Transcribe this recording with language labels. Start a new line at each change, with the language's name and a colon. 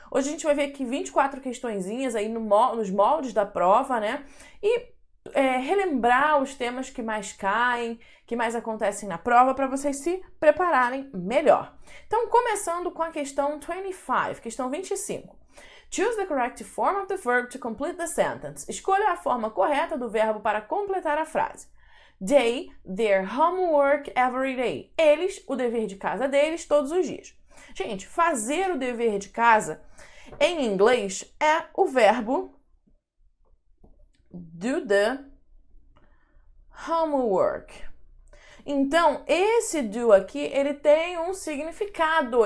Portuguese: Hoje a gente vai ver aqui 24 questõezinhas aí nos moldes da prova, né? E relembrar os temas que mais caem, que mais acontecem na prova para vocês se prepararem melhor. Então começando com a questão 25, questão 25.
English: Choose the correct form of the verb to complete the sentence.
Portuguese: Escolha a forma correta do verbo para completar a frase.
English: They, their homework every day.
Portuguese: Eles, o dever de casa deles, todos os dias. Gente, fazer o dever de casa em inglês é o verbo
English: do the homework.
Portuguese: Então, esse do aqui, ele tem um significado.